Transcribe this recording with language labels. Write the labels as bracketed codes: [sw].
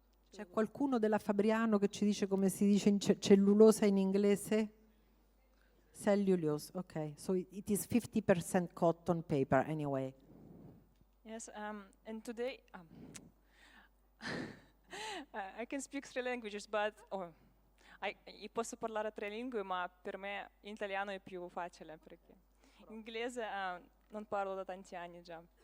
[it] C'è qualcuno della Fabriano che ci dice come si dice cellulosa in inglese? [en] Cellulose, ok. So it is 50% cotton paper anyway. Yes, and today I can speak 3 languages, but [it] posso parlare 3 lingue, ma per me italiano è più facile perché inglese non parlo da tanti anni già.